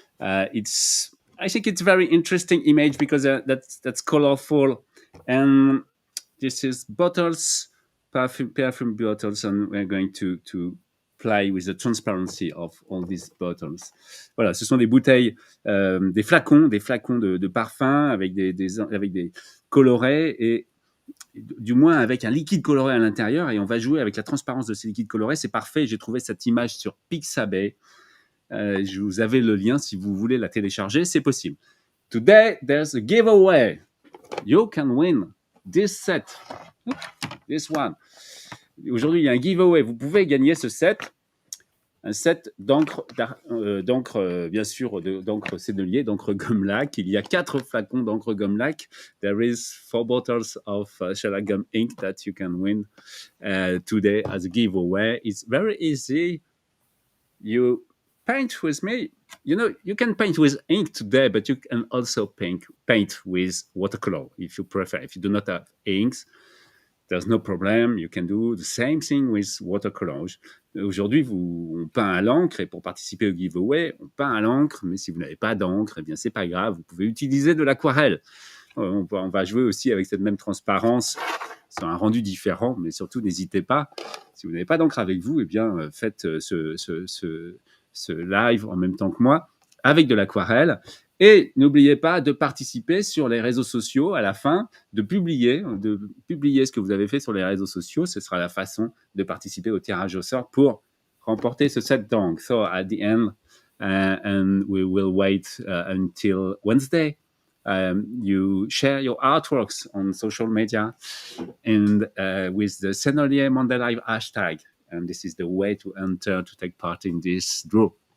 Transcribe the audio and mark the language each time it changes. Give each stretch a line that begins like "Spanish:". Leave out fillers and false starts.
English: I think it's very interesting image because that's colorful, and this is bottles, perfume bottles, and we're going to play with the transparency of all these bottles.
French: Voilà, ce sont des bouteilles, des flacons de parfum avec des colorés et du moins avec un liquide coloré à l'intérieur, et on va jouer avec la transparence de ces liquides colorés. C'est parfait. J'ai trouvé cette image sur Participez. Je vous avais le lien si vous voulez la télécharger, c'est possible.
English: Today, there's a giveaway. You can win this set. This one.
French: Aujourd'hui, il y a un giveaway. Vous pouvez gagner ce set. Un set d'encre, bien sûr, d'encre Sennelier, d'encre gomme-laque. Il y a 4 flacons d'encre gomme-laque.
English: There is 4 bottles of shellac gum ink that you can win today as a giveaway. It's very easy. You paint with me. You know, you can paint with ink today, but you can also paint with watercolor if you prefer. If you do not have inks, there's no problem. You can do the same thing with watercolors.
French: Aujourd'hui, on peint à l'encre, et pour participer au giveaway, on peint à l'encre, mais si vous n'avez pas d'encre, eh bien, c'est pas grave. Vous pouvez utiliser de l'aquarelle. On va jouer aussi avec cette même transparence sur un rendu différent, mais surtout, n'hésitez pas. Si vous n'avez pas d'encre avec vous, eh bien, faites ce live en même temps que moi avec de l'aquarelle. Et n'oubliez pas de participer sur les réseaux sociaux à la fin, de publier ce que vous avez fait sur les réseaux sociaux. Ce sera la façon de participer au tirage au sort pour remporter ce set d'encre.
English: So at the end, and we will wait until Wednesday. You share your artworks on social media and with the Sennelier Monday Live hashtag. And this is the way to enter to take part in this draw.